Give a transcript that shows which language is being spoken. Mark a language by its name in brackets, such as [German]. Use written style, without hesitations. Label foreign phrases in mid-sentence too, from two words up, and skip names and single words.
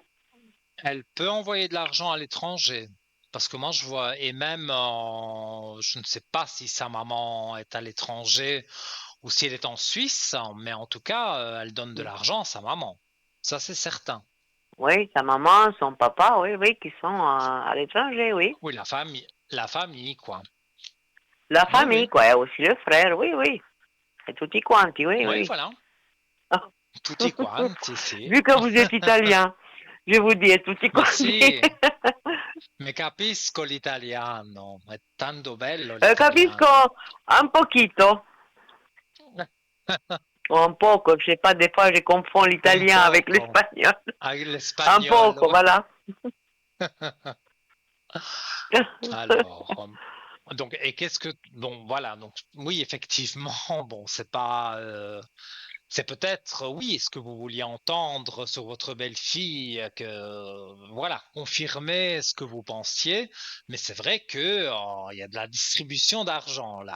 [French] Elle peut envoyer de l'argent à l'étranger. Parce que moi, je vois, et même, je ne sais pas si sa maman est à l'étranger ou si elle est en Suisse, mais en tout cas, elle donne de l'argent à sa maman. Ça, c'est certain. Oui, sa maman, son papa, oui, oui, qui sont à l'étranger, oui. Oui, la famille, quoi. La Oui, famille, oui. quoi, et aussi le frère, oui, oui. [Italian] Et tutti quanti, [French] oui, Oui, oui. voilà. [Italian] Tutti quanti, sì. [French] Vu que vous êtes italien, je vous dis tutti [Italian] Ma quanti. sì, mi capisco l'italiano, è tanto bello l'italiano. Capisco [Spanish] un poquito, [Italian] o un poco, [French] je sais pas, des fois je confonds [Italian] Un [French] l'italien avec [Italian] poco, l'espagnol. Un poco, l'espagnolo. [French] voilà. Alors, donc, et qu'est-ce que, bon, voilà, donc, oui, effectivement, bon, c'est peut-être, oui, ce que vous vouliez entendre sur votre belle-fille, que, voilà, confirmer ce que vous pensiez, mais c'est vrai que, il y a de la distribution d'argent là.